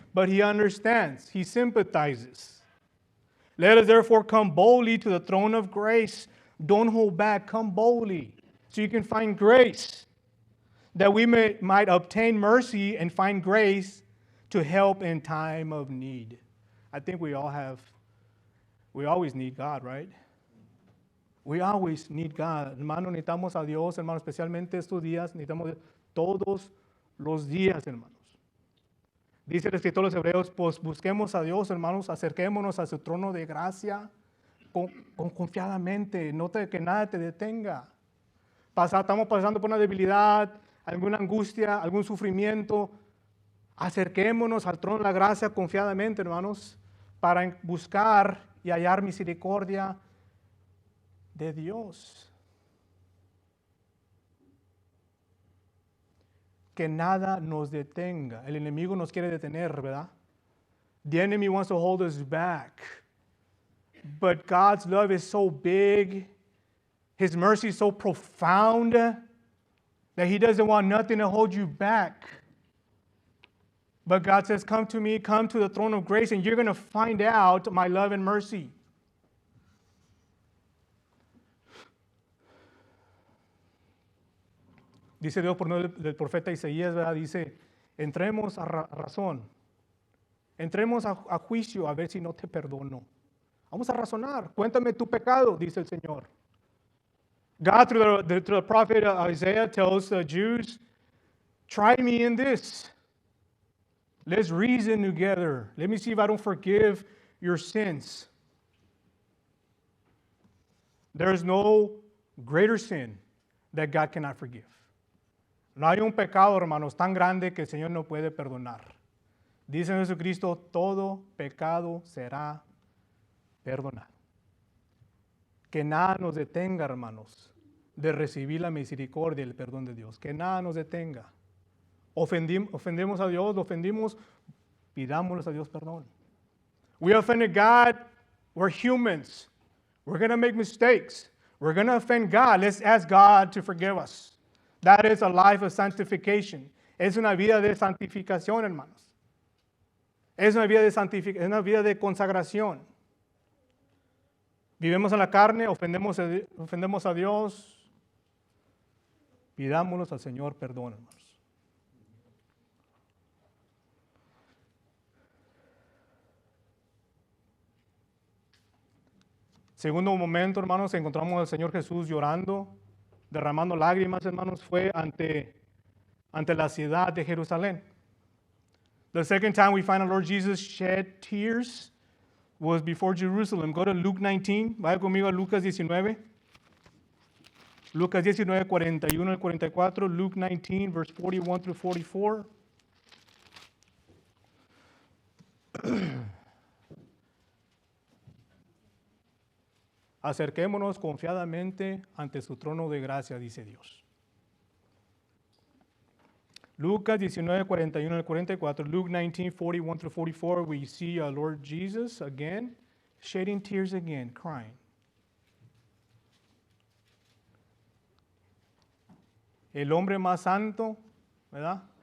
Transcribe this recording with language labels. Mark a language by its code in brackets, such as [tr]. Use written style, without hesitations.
[en] But He understands. He sympathizes. Let us therefore come boldly to the throne of grace. Don't hold back. Come boldly so you can find grace, that we might obtain mercy and find grace to help in time of need. I think we always need God, right? We always need God. [es] Hermano, necesitamos a Dios, hermano, especialmente estos días, necesitamos todos los días, hermanos. Dice el escritor de los Hebreos, pues busquemos a Dios, hermanos, acerquémonos a su trono de gracia con confiadamente, no que nada te detenga. Estamos pasando por una debilidad, alguna angustia, algún sufrimiento. Acerquémonos al trono de la gracia confiadamente, hermanos, para buscar y hallar misericordia de Dios. Que nada nos detenga. El enemigo nos quiere detener, ¿verdad? [en] The enemy wants to hold us back. But God's love is so big, His mercy is so profound, that He doesn't want nothing to hold you back. But God says, come to me, come to the throne of grace, and you're going to find out my love and mercy. [es] Dice Dios por medio del profeta Isaías, ¿verdad? Dice entremos a razón. Entremos a juicio a ver si no te perdono. Vamos a razonar. Cuéntame tu pecado, dice el Señor. [en] God, through the prophet Isaiah, tells the Jews, try me in this. Let's reason together. Let me see if I don't forgive your sins. There is no greater sin that God cannot forgive. [es] No hay un pecado, hermanos, tan grande que el Señor no puede perdonar. Dice Jesucristo, todo pecado será perdonado. Que nada nos detenga, hermanos, de recibir la misericordia y el perdón de Dios. Que nada nos detenga. Ofendemos a Dios, lo ofendimos, pidámosles a Dios perdón. [en] We offended God, we're humans. We're going to make mistakes. We're going to offend God. Let's ask God to forgive us. That is a life of sanctification. [es] Es una vida de santificación, hermanos. Es una vida de consagración. Vivimos en la carne, ofendemos a Dios. Pidámoslos al Señor perdón, hermanos. Segundo momento, hermanos, encontramos al Señor Jesús llorando, derramando lágrimas, hermanos, fue ante la ciudad de Jerusalén. [en] The second time we find our Lord Jesus shed tears was before Jerusalem. Go to Luke 19. [es] Vaya conmigo a Lucas 19. Lucas 19, 41 al 44. [en] Luke 19, verse 41 through 44. [es] Acerquémonos confiadamente ante su trono de gracia, dice Dios. Lucas 19, 41 al 44, [en] Luke 19, 41 through 44, we see our Lord Jesus again, shedding tears again, crying. [es] El hombre más santo, ¿verdad?